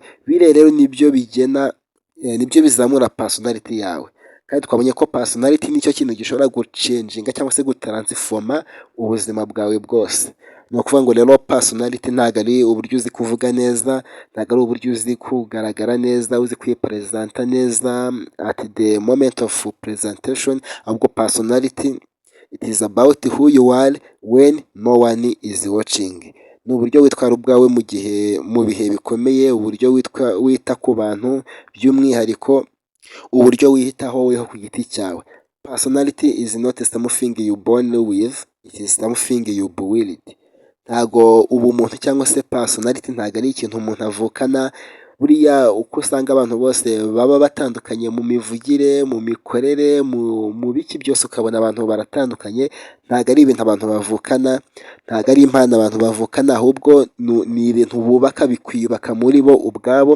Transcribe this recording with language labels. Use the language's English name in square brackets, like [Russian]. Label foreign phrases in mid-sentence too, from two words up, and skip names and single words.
[Kinyarwanda] Biriya rero nibyo bizamura personality yawe. Kandi twabonye ko personality nicyo kintu gishobora gucenjinga cyangwa se gutaransifoma ubuzima bwawe bwose. Ni ukuvuga ngo rero personality ntabwo ari uburyo uzi kuvuga neza, ntabwo ari uburyo uzi kugaragara neza, uzi kwipresenta neza [English] at the moment of presentation. Ahubwo personality it is about who you are when no one is watching. [Kinyarwanda] Ni uburyo witwara ubwawe mu bihe bikomeye, uburyo wita ku bantu, by'umwihariko uburyo wiyitaho weho ku giti cyawe. [English] Personality is not something you born with, it is something you build. [Kinyarwanda] Ntago ubumuntu cyangwa se personality ntago ari ikintu umuntu avukana. Buriya uko usanga abantu bose baba batandukanye mu mivugire, mu mikorere, mu biki byose, ukabona abantu baratandukanye. Ntago ari ibintu abantu bavukana, ntago ari impano abantu bavukana, ahubwo ni ibintu bubaka bikwiyubaka muri bo ubwabo.